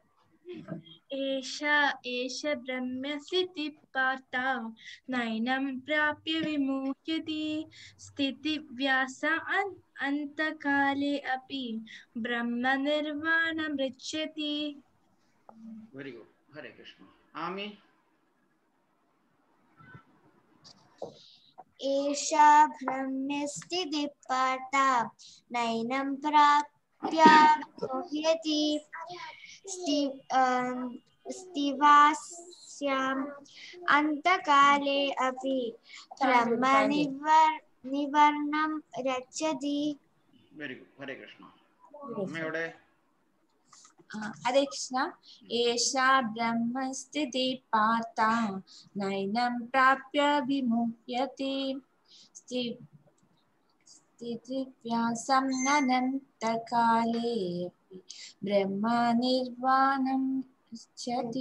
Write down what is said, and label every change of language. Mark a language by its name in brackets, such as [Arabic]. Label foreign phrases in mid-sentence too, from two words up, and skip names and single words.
[Sanskrit] ഏഷ ബ്രഹ്മസ്ഥിതി പാർത്ഥ നൈനം പ്രാപ്യ വിമുഹ്യതി സ്ഥിതിവ്യാസ അന്തകാലേ അപി ബ്രഹ്മനിർവാണമൃച്ഛതി. [English] Very good, [Sanskrit] ഹരേ കൃഷ്ണ. [English] ആമി. [Sanskrit] ഏഷ ബ്രഹ്മസ്ഥിതി പാർത്ഥ നൈനം विमुह्यति स्थिवास्याम् अन्तकाले अपि ब्रह्मनिर्वाणं रक्षति. [English] Very good. [Sanskrit] ഹരേ കൃഷ്ണ. [English] അമ്മയുടെ [Sanskrit] ഹരേ കൃഷ്ണ. ഏഷാ ബ്രഹ്മസ്ഥിതി പാർത്ഥ നൈനം പ്രാപ്യ വിമുഹ്യതി സ്ഥിതിവ്യാസം അനന്തകാലേ ബ്രഹ്മനിർവാണം രക്ഷതി.